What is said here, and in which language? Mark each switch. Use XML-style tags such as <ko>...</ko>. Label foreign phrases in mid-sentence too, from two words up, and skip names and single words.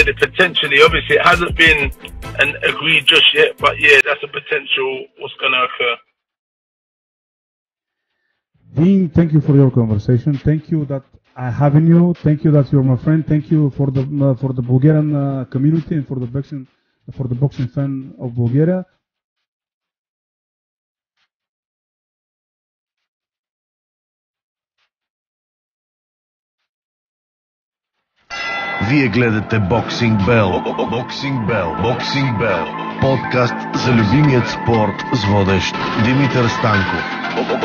<en>Potentially, obviously, it hasn't been agreed just yet, but yeah, that's a potential what's going to occur. Dean, thank you for your conversation. Thank you that I having you. Thank you that you're my friend. Thank you for the Bulgarian community and for the boxing fan of Bulgaria.</en> <bg>Вие гледате Boxing Bell. Подкаст за любимият спорт с водещ Димитър Станков.</bg>